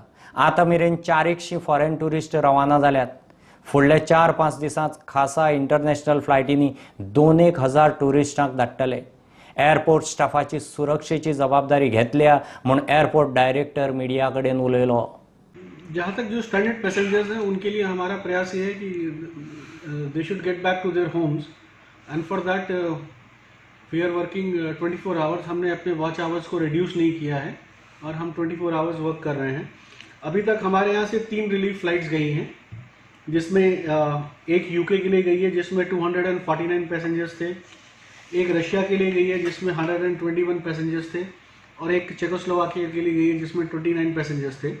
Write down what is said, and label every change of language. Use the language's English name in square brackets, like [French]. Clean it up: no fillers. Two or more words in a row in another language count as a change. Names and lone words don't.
[Konkani] आता मेरेन 400 [English] foreign tourist [Konkani] रवाना जाल्यात। फुडल्या 4-5 दिसांत खासा [English] international flights [Konkani] 2,000 टुरिस्टांक धाडटले। [English] airport staff [Konkani] सुरक्षेची जबाबदारी घेतल्या म्हूण [English] airport director media [Konkani] कडेन उलयलो। [Hindi] जहाँ तक जो [English] stranded passengers [Hindi] हैं उनके लिए हमारा प्रयास ये है कि [English] they should get back to their homes and for that we are working 24 hours. [Hindi] हमने अपने [English] watch hours [Hindi] को रिड्यूस नहीं किया है और हम [English] 24 hours work [Hindi] कर रहे हैं। अभी तक हमारे यहाँ से [English] 3 relief flights [Hindi] गई हैं, जिसमें एक यूके के लिए गई है जिसमें 249 पैसेंजर्स थे, एक रशिया के लिए गई है जिसमें 121 पैसेंजर्स थे और एक चेकोस्लोवाकिया के लिए गई है जिसमें 29 पैसेंजर्स थे।